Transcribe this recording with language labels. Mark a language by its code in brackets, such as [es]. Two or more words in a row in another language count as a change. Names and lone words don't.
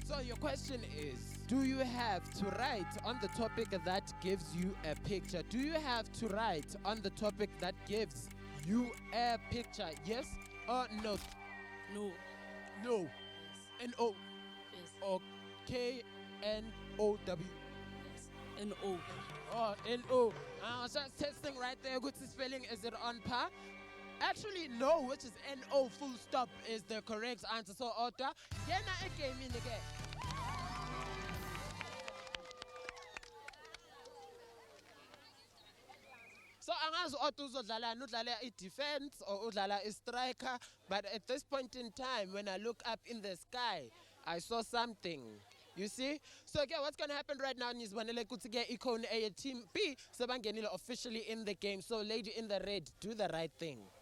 [en] So your question is, do you have to write on the topic that gives you a picture? Do you have to write on the topic that gives you a picture? Yes or no? No. No. Yes. N-O. Yes. Or K-N-O-W. Yes. N-O. Oh, N-O. I was just testing right there. Good spelling. Is it on par? Actually, no, which is N-O full stop is the correct answer. So, Otta, get a game in again. So, [zu] angazi Otto uzodlala udlala i-defense or udlala i-striker. [en] But at this point in time, when I look up in the sky, I saw something. You see? So again, what's going to happen right now is when Icon A Team B, Sabangenilo officially in the game. So lady in the red, do the right thing.